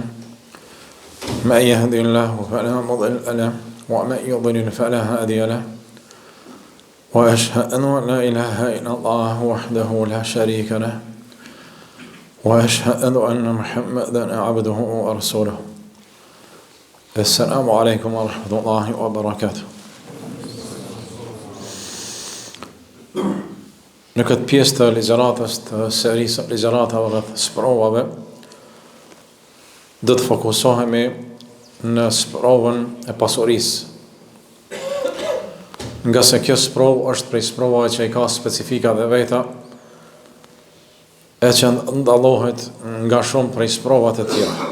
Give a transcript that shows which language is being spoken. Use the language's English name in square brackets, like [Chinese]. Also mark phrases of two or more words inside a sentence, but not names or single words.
[Arabic] من يهد الله فلا مضل له ومن يضلل فلا هادي له وأشهد أن لا إله إلا الله وحده لا شريك له وأشهد أن محمدا عبده ورسوله. السلام عليكم ورحمة الله وبركاته. [Albanian] Në këtë pjesë të ligjëratës të serisë ligjëratave rreth sprovave, do të fokusohemi në sprovën e pasurisë. Nga se kjo sprovë është prej sprovave që i ka specifika dhe veta, e që ndallohet nga shumë prej sprovat e tjera.